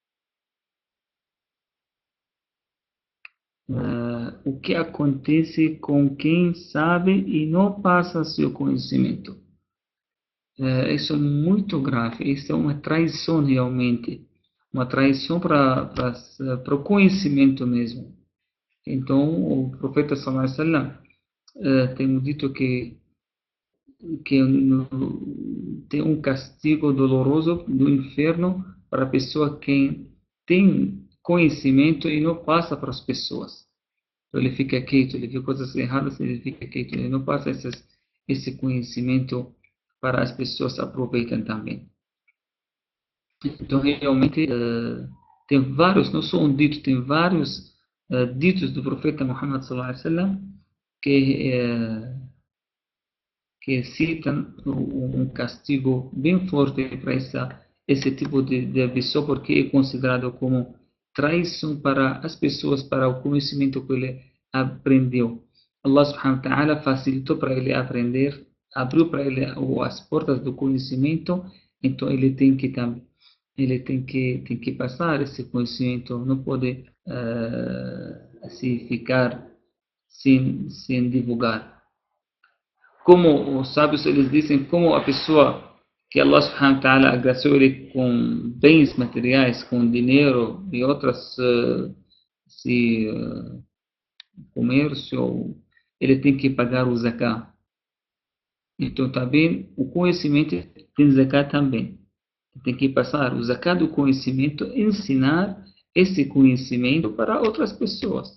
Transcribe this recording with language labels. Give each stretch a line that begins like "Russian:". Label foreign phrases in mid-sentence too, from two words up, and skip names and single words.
Portuguese: O que acontece com quem sabe e não passa seu conhecimento? Isso é muito grave. Isso é uma traição realmente. Uma traição para o conhecimento mesmo. Então, o profeta
Arabic: صلى الله عليه وسلم
Portuguese: tem dito que tem um castigo doloroso do inferno para a pessoa que tem conhecimento e não passa para as pessoas. Então ele fica quieto, ele vê coisas erradas, ele fica quieto, ele não passa esse conhecimento para as pessoas aproveitem também. Então realmente tem vários, não só um dito, tem vários ditos do profeta Muhammad
Arabic: صلى الله عليه وسلم
Portuguese: que que citam um castigo bem forte para esse tipo de pessoa, porque é considerado como traição para as pessoas, para o conhecimento que ele aprendeu.
Arabic: الله سبحانه وتعالى
Portuguese: facilitou para ele aprender, abriu para ele as portas do conhecimento, então tem que passar esse conhecimento, não pode assim ficar sem divulgar. Como os sábios eles dizem, como a pessoa que
Arabic: الله سبحانه وتعالى
Portuguese: agraciou ele com bens materiais, com dinheiro e outras se, comércio, ele tem que pagar o zakat. Então também o conhecimento tem zakat também. Tem que passar o zakat do conhecimento, ensinar esse conhecimento para outras pessoas.